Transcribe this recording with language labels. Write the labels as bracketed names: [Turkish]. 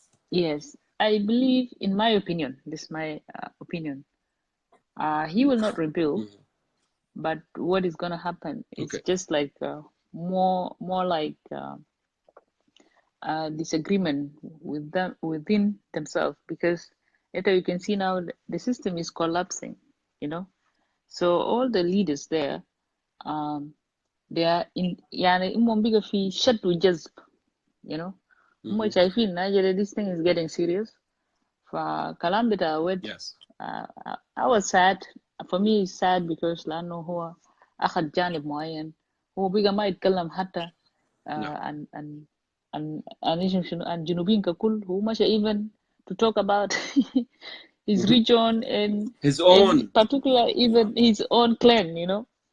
[English] Yes, I believe, in my opinion, this is my opinion, he will not rebuild, but what is going to happen is just like more like disagreement with them within themselves, because you can see now the system is collapsing, you know. So all the leaders there, they are in يعني إمهم بيجا في شد وجذب, you know. هم شايفين Nigeria this thing is getting serious. فكلام بتاع ود I was sad. [Arabic] For me it's sad because لأنه هو أخذ جانب معين, هو بيجا ما يتكلم حتى عن جنوبين ككل. [English] هو ماشي even to talk about his region and his own, in particular even his own clan, you know.